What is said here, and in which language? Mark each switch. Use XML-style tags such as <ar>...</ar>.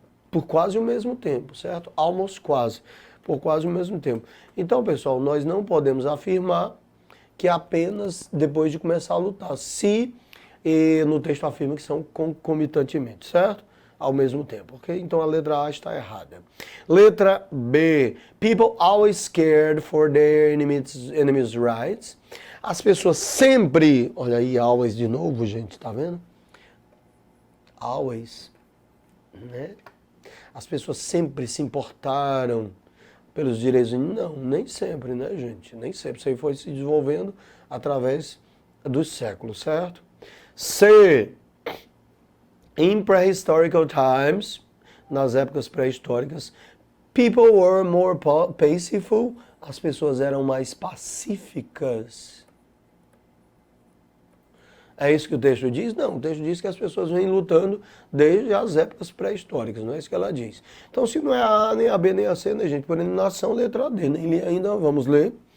<pt>Por quase o mesmo tempo, certo? Almost quase. Por quase o mesmo tempo. Então, pessoal, nós não podemos afirmar que apenas depois de começar a lutar. Se no texto afirma que são concomitantemente, certo? Ao mesmo tempo, ok? Então a letra A está errada. Letra B.</pt> <en>People always scared for their enemies' rights.</en> <pt>As pessoas sempre, olha aí, always de novo, gente, tá vendo? Always, né? As pessoas sempre se importaram pelos direitos. Não, nem sempre, né, gente? Nem sempre. Isso aí foi se desenvolvendo através dos séculos, certo? C.</pt> <en>In prehistorical times,</en> <pt>nas épocas pré-históricas,</pt> <en>people were more peaceful.</en> <pt>As pessoas eram mais pacíficas. É isso que o texto diz? Não, o texto diz que as pessoas vêm lutando desde as épocas pré-históricas, não é isso que ela diz. Então, se não é a A, nem a B, nem a C, né, gente? Por eliminação, letra D, né? Ainda vamos ler.</pt>